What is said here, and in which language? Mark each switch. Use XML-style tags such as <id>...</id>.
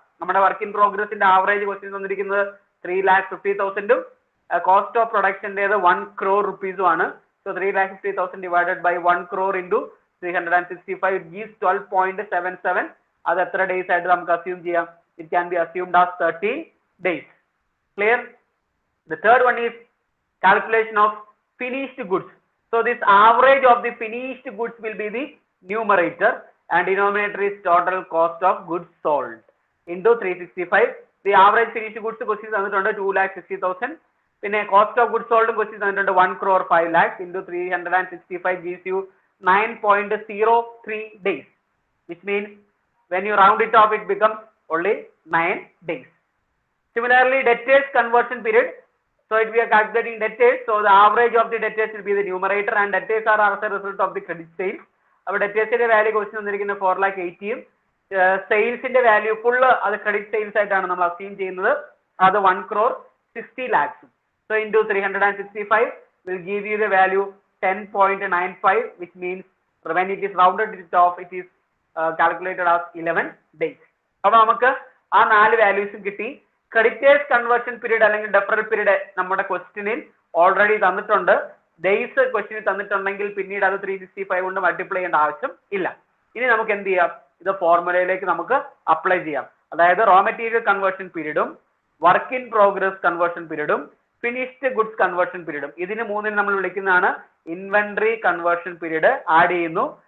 <ml>നമ്മുടെ work in പ്രോഗ്രസിന്റെ average question തന്നിരിക്കുന്നത് 3,50,000 cost of പ്രൊഡക്ഷൻ്റെത് 1 crore rupees ആണ്.</ml> <en>So 3,50,000 divided by 1 crore into 365 gives 12.77.</en> <ml>അത് എത്ര ഡേയ്സ് ആയിട്ട് നമുക്ക് അസ്യൂം ചെയ്യാം?</ml> <en>It can be assumed as 13 days. Clear? The third one is calculation of finished goods. So this average of the finished goods will be the numerator and denominator is total cost of goods sold into 365. The average finished goods questions തന്നിട്ടുണ്ട് 2,60,000.</en> <ml>പിന്നെ</ml> <en>cost of goods sold questions തന്നിട്ടുണ്ട് 1 crore 5 lakhs into 365 gives you 9.03 days, which means when you round it off it becomes only 9 days. Similarly, debtors conversion period. So if we are calculating debtors, so the average of the debtors will be the numerator and debtors are as a result of the credit sales. Our debtors value question തന്നിരിക്കുന്ന 4,80,000. Sales in the value full അത് credit sales</en> <ml>ആയിട്ടാണ് നമ്മൾ assume ചെയ്യുന്നത്.</ml> <en>അത് 1 crore 60 lakhs. So into 365 will give you the value 10.95, which means when it is rounded it off, it is calculated as 11 days.</en> <ml>അപ്പോൾ നമുക്ക് ആ 4 വാല്യൂസും കിട്ടി. ക്രെഡിറ്റേഴ്സ് കൺവേർഷൻ പീരീഡ് അല്ലെങ്കിൽ ഡെഫറൽ പീരീഡ് നമ്മുടെ ക്വസ്റ്റ്യനിൽ ഓൾറെഡി തന്നിട്ടുണ്ട്. ഡേയ്സ് ക്വസ്റ്റ്യനിൽ തന്നിട്ടുണ്ടെങ്കിൽ പിന്നീട് അത് 365 കൊണ്ട് മൾട്ടിപ്ലൈ ചെയ്യേണ്ട ആവശ്യം ഇല്ല. ഇനി നമുക്ക് എന്ത് ചെയ്യാം, ഇത് ഫോർമുലയിലേക്ക് നമുക്ക് അപ്ലൈ ചെയ്യാം. അതായത് raw material conversion പീരീഡും work in progress conversion പീരീഡും finished goods conversion പീരീഡും ഇതിന് മൂന്നിന് നമ്മൾ വിളിക്കുന്നതാണ് ഇൻവെന്ററി കൺവേർഷൻ പീരീഡ് ആഡ് ചെയ്യുന്നു.</ml>